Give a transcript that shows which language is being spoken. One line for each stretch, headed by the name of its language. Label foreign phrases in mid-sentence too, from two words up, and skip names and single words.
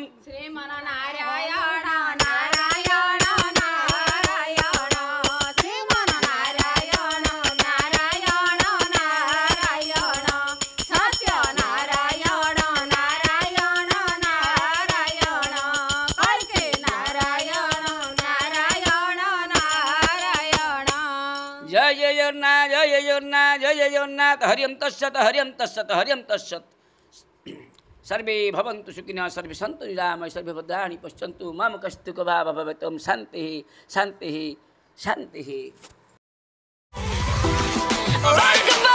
Odia: ଶ୍ରୀମନ ନାରାୟଣ ନାରାୟଣ ନାରାୟଣ ଶ୍ରୀମନ ନାରାୟଣ ନାରାୟଣ ନାରାୟଣ ସତ୍ୟ ନାରାୟଣ ନାରାୟଣ ନାରାୟଣ କୈକେ ନାରାୟଣ ନାରାୟଣ ନାରାୟଣ ଜୟ ଜଗନ୍ନାଥ
Sanskrit: ହରିଓಂ ତତ୍ସତ୍ सर्वे भवन्तु सुखिनः सर्वे सन्तु निरामयाः सर्वे भद्राणि पश्यन्तु मा कश्चित् दुःखभाग् भवेत् ओम शान्तिः शान्तिः शान्तिः।